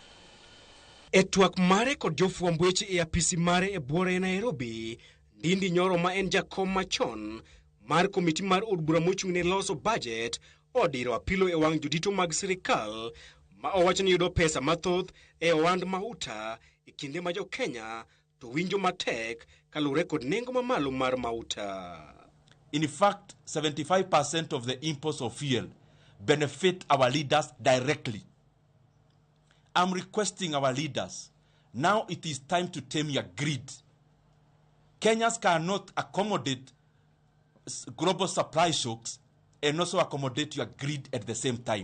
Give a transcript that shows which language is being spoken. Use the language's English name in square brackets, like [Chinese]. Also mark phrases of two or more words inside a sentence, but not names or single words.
[Luo (Kenya and Tanzania)] E twak mare kod jofwamb weche e apisi mare e buore Nairobi, Ndindi Nyoro ma en jakom machon mar komiti mar od bura mochung' ne loso budget odiro apilo e wang' jodito mag sirkal ma owacho ni yudo pesa mathoth e ohand mauta e kinde ma jo Kenya to winjo matek kaluwore kod nengo mamalo mar mauta. [English] In fact, 75% of the imports of fuel benefit our leaders directly. I'm requesting our leaders, now it is time to tame your greed. Kenyans cannot accommodate global supply shocks and also accommodate your greed at the same time.